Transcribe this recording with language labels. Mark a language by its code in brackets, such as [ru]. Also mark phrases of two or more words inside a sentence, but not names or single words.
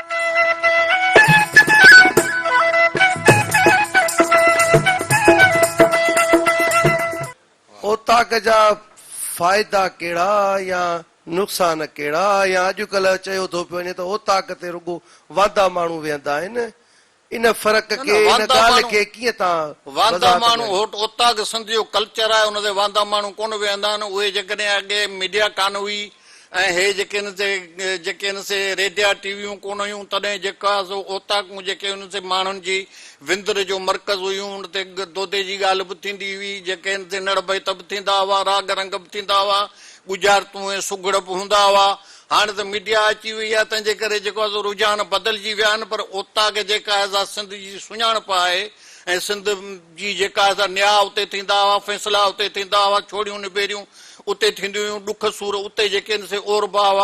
[sd] ओताक जा फ़ाइदा कहिड़ा या नुक़सान कहिड़ा, या अॼुकल्ह चयो थो पियो वञे त ओताक ते रुगो वादा माण्हू वेहंदा आहिनि, इन फ़र्क़ खे इन वादा ॻाल्हि माण्हू- खे कीअं तव्हां वांदा वज़ाहत माण्हू कयो? होट ओताक सिंध जो कल्चर आहे उनते वांदा माण्हू कोन वेहंदा आहिनि। उहे जेकॾहिं अॻे मीडिया कान हुई ऐं हे जेके हिन से रेडिया टीवियूं कोन हुयूं तॾहिं जेका सो ओताकूं जेके हुन से माण्हुनि जी विंदर जो मर्कज़ हुयूं उन ते दोदे जी ॻाल्हि बि थींदी हुई, जेके हिन ते नड़ बैत बि थींदा हुआ, राग रंग बि थींदा हुआ, गुजारतूं ऐं सुगड़ बि हूंदा हुआ। हाणे त मीडिया अची वई आहे तंहिंजे करे जेको आहे सो रुझान बदिलजी विया आहिनि, पर ओताक जेका आहे सा सिंध जी सुञाणप आहे ऐं सिंध जी जेका आहे सा न्याय उते थींदा हुआ, फ़ैसिला उते थींदा हुआ, छोड़ियूं निबेरियूं उते थींदियूं हुयूं, ॾुख सूर उते जेके आहिनि से ओरबा हुआ।